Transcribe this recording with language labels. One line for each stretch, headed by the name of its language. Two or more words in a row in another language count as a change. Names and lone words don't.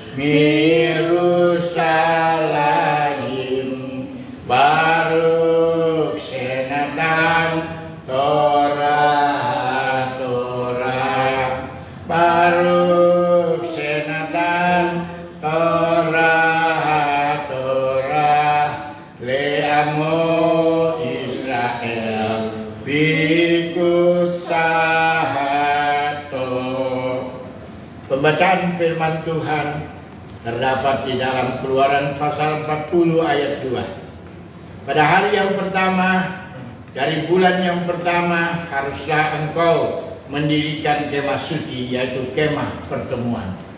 Hebrew: מירושלים, ברוך שנתן תורה תורה, ברוך שנתן תורה תורה, לעמו ישראל בקדושתו.
Indonesian: Pembacaan firman Tuhan terdapat di dalam Keluaran pasal 40 ayat 2. Pada hari yang pertama dari bulan yang pertama haruslah engkau mendirikan kemah suci, yaitu kemah pertemuan.